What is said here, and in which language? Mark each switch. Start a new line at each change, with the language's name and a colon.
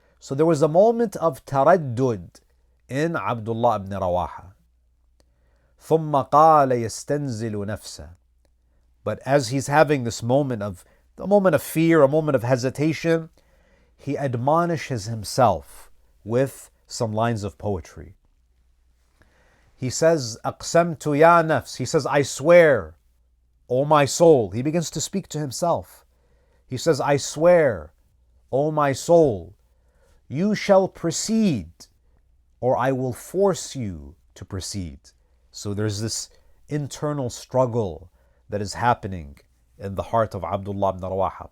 English: So there was a moment of taraddud in Abdullah ibn Rawaha.
Arabic: ثُمَّ قَالَ يَسْتَنزِلُ نَفْسَهُ.
English: But as he's having this moment of fear, a moment of hesitation, he admonishes himself with some lines of poetry. He says,
Arabic: أَقْسَمْتُ يَا نَفْسِ.
English: He says, I swear, O my soul. He begins to speak to himself. He says, I swear, O my soul, you shall proceed, or I will force you to proceed. So there's this internal struggle that is happening in the heart of Abdullah ibn Rawaha.